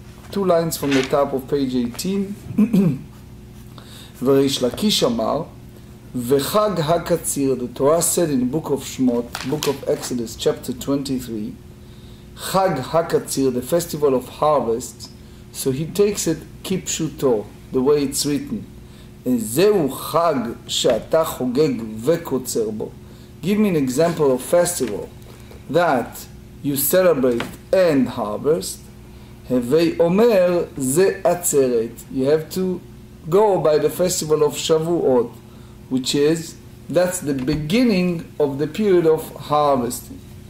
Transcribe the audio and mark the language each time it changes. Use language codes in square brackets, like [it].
[en] 2 lines from the top of page 18. [he] וריש לקיש אמר, וחג הקציר, [en] the Torah said in the book of Shmot, book of Exodus, chapter 23, Chag HaKatzir, the festival of harvest, so he takes it kipshuto, the way it's written. [he] זהו חג שאתה חוגג וקוצר בו. [en] Give me an example of festival that you celebrate and harvest. [he] Havei Omer ze atzeret. [en] You have to go by the festival of Shavuot, which is, that's the beginning of the period of harvesting.